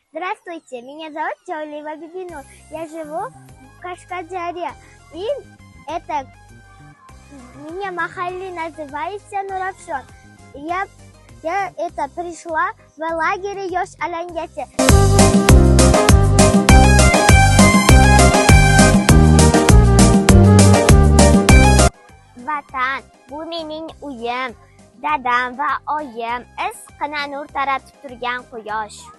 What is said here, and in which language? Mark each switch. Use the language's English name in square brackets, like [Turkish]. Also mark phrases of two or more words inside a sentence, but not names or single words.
[Russian] Здравствуйте, меня зовут Чаулева Бибинур. Я живу в Кашкаджаре. И это меня махалли называется Нуравшон. Я это пришла в лагере Yosh Alangasi. [Uzbek] Vatan, bu mening uyim. Dadam va oyim issiqqina nur taratib turgan quyosh.